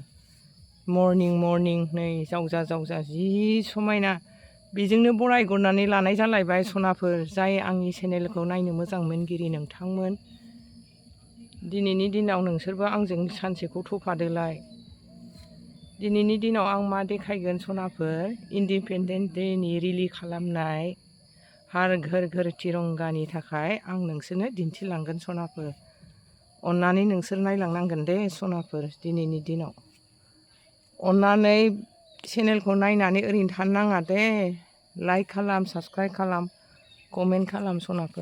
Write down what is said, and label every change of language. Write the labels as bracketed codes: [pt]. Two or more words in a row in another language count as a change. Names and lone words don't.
[brx] मर्निं नै जावजा जावजा जि समायना बेजोंनो बरायगरनानै लानाय जालायबाय सनाफोर। जाय आंनि चेनेलखौ नायनो मोजां मोनगिरि नोंथांमोन, दिनैनि दिनाव नोंसोरबो आंजों सानसेखौ थफादोलाय। दिनैनि दिनाव आं मा देखायगोन सनाफोर, इन्डिपेन्डेन्स डेनि रिलि खालामनाय हार घर घर तिरंगानि थाखाय आं नोंसोरनो दिन्थिलांगोन सनाफोर। अन्नानै नोंसोर नायलांनांगोन दे सनाफोर। दिनैनि दिनाव अन्नानै चेनेलखौ नायनानै ओरैनो थानो नाङा दे। लाइक खालाम, साबस्क्राइब खालाम, कमेन्ट खालाम सनाफोर।